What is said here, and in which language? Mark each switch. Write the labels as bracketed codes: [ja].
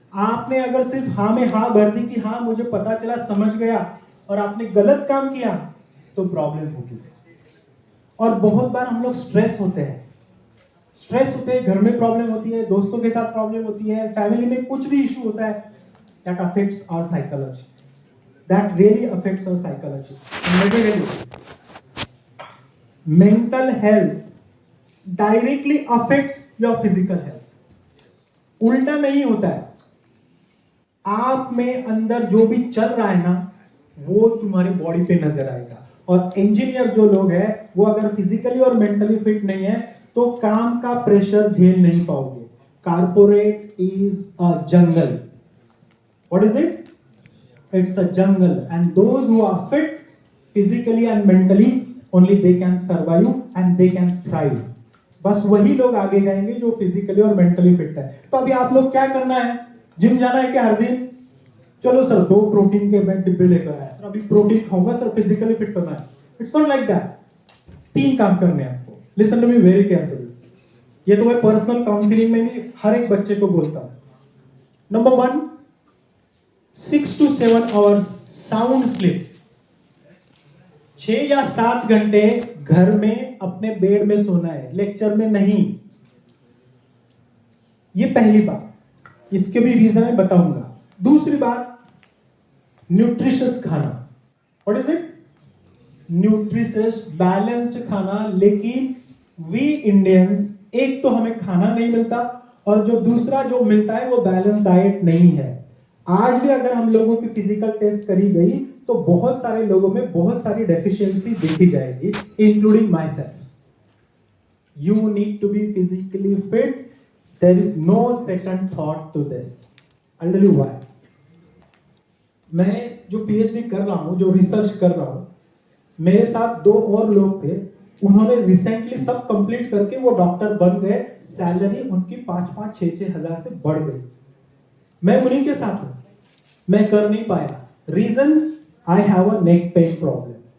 [hi] आपने अगर सिर्फ हाँ में हाँ भर दी कि हाँ मुझे पता चला, समझ गया, और आपने गलत काम किया तो प्रॉब्लम होगी। और बहुत बार हम लोग स्ट्रेस होते हैं, घर में प्रॉब्लम होती है, दोस्तों के साथ प्रॉब्लम होती है, फैमिली में कुछ भी इशू होता है, [en] that affects our psychology. That really affects our psychology. And let me tell you, mental health directly affects your physical health. [hi] उल्टा नहीं होता है। आप में अंदर जो भी चल रहा है ना वो तुम्हारी बॉडी पे नजर आएगा। और इंजीनियर जो लोग हैं वो अगर फिजिकली और मेंटली फिट नहीं है तो काम का प्रेशर झेल नहीं पाओगे। [en] Corporate is a jungle. What is it? It's a jungle, and those who are fit physically and mentally, only they can survive and they can thrive. [hi] बस वही लोग आगे जाएंगे जो फिजिकली और मेंटली फिट है। तो अभी आप लोग क्या करना है, जिम जाना है क्या हर दिन? चलो सर 2 प्रोटीन के मैं डिब्बे लेकर आया, तो अभी प्रोटीन खाऊंगा सर, फिजिकली फिट करना है। [en] It's not like that. [hi] 3 काम करने हैं आपको। [en] Listen to me very carefully. [hi] ये तो मैं पर्सनल काउंसलिंग में भी हर एक बच्चे को बोलता हूँ। Number 1, [en] 6 to 7 hours [hi] sound sleep. 6 या 7 घंटे घर में अपने बेड में सोना है, लेक्चर में नहीं। ये पहली बात। इसके भी रीजन मैं बताऊंगा। दूसरी बात, न्यूट्रिशियस खाना। [en] What is it? [hi] Nutritious balanced खाना। लेकिन [en] we Indians, [hi] एक तो हमें खाना नहीं मिलता, और जो दूसरा जो मिलता है वो बैलेंस डाइट नहीं है। आज भी अगर हम लोगों की फिजिकल टेस्ट करी गई तो बहुत सारे लोगों में बहुत सारी डेफिशिएंसी देखी जाएगी, [en] Including myself. You need to be physically fit. There is no second thought to this. I'll tell you why. [hi] मैं जो पीएचडी कर रहा हूँ, जो रिसर्च कर रहा हूँ, मेरे साथ 2 और लोग थे, उन्होंने रिसेंटली सब कंप्लीट करके वो डॉक्टर बन गए, सैलरी उनकी 5-5, 6-6 हजार से बढ़ गई। मैं उन्हीं के साथ हूँ, मैं कर नहीं पाया। Reason, [en] I have a neck pain problem.